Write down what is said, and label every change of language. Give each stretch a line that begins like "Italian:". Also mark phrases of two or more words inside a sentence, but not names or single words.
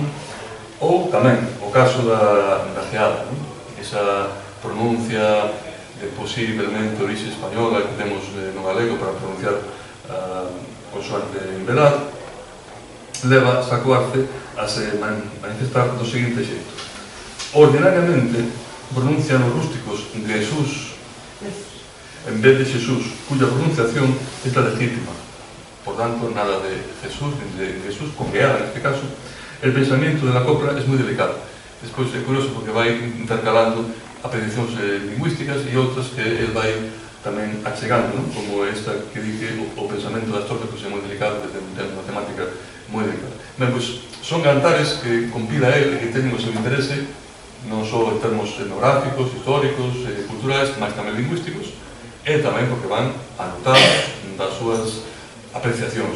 Galician: Ou tamén o caso da geada, non? Esa pronuncia de posiblemente orixe española que temos no galego para pronunciar a consoante en velar, leva Saco Arce a se manifestar do seguinte xeito. Ordinariamente pronuncian os rústicos de Jesús en vez de Xesús,
Spanish: cuya pronunciación
Galician: é la legítima.
Spanish: Por tanto, nada de Jesús, ni de Jesús, con geada en este caso. El pensamiento de la copla es muy delicado.
Galician: Despois é curioso porque vai intercalando apreciacións lingüísticas e outras que el vai tamén achegando, non? Como esta que di que o pensamento das torpes é moi delicado, que ten unha temática moi delicada. Ben, pois, son cantares que compila el e que teñen o seu interese non só en termos etnográficos, históricos, culturais, mas tamén lingüísticos, e tamén porque van anotados das súas apreciacións.